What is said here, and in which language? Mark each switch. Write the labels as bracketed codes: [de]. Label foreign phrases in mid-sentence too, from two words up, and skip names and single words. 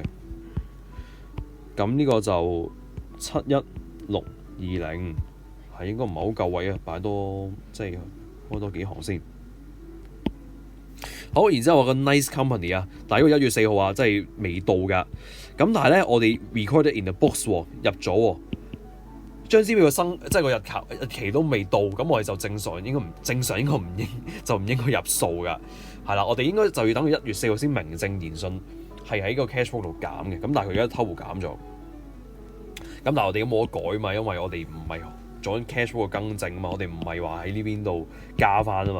[yue] 咁呢個就71620，係應該唔係好夠位啊，擺多即係開多幾行先。好，然之後個 [en] nice company [yue] 啊，但係呢個1月4號啊，即係未到㗎。咁但係咧，我哋 [en] recorded in the books [yue] 入咗喎，張支票嘅即係個日期都未到，咁我哋就正常應該唔應該入數㗎。係啦，我哋應該就要等佢1月4號先名正言順係喺個 cashbook 度減嘅。咁但係佢而家偷步減咗。咁但係我哋都冇得改嘛，因為我哋唔係做緊 cashbook 嘅更正啊嘛，我哋唔係話喺呢邊度加翻啊嘛。